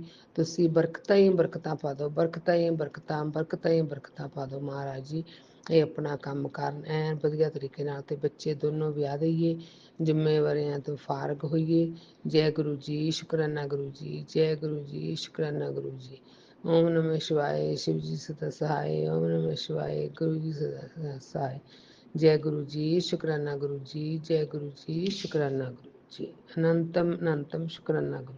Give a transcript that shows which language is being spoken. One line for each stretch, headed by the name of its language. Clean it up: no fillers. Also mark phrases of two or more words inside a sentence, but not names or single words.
Punjabi: ਤੁਸੀਂ ਬਰਕਤਾਂ ਹੀ ਬਰਕਤਾਂ ਪਾ ਦਿਓ, ਬਰਕਤਾਂ ਹੀ ਬਰਕਤਾਂ, ਬਰਕਤਾਂ ਹੀ ਬਰਕਤਾਂ ਪਾ ਦਿਓ ਮਹਾਰਾਜ ਜੀ। ਇਹ ਆਪਣਾ ਕੰਮ ਕਰਨ ਐਨ ਵਧੀਆ ਤਰੀਕੇ ਨਾਲ, ਤੇ ਬੱਚੇ ਦੋਨੋਂ ਵਿਆਹ ਦੇਈਏ, ਜ਼ਿੰਮੇਵਾਰੀਆਂ ਤੋਂ ਫਾਰਗ ਹੋਈਏ। ਜੈ ਗੁਰੂ ਜੀ, ਸ਼ੁਕਰਾਨਾ ਗੁਰੂ ਜੀ, ਜੈ ਗੁਰੂ ਜੀ, ਸ਼ੁਕਰਾਨਾ ਗੁਰੂ ਜੀ।
Hindi: ओम नमः शिवाय शिव जी सदा सहाय। ओम नमः शिवाय गुरु जी सदा सहाय। जय गुरु जी, शुक्राना गुरु जी, जय गुरु जी, शुक्राना गुरु जी, अनंतम अनंतम शुक्राना गुरु जी।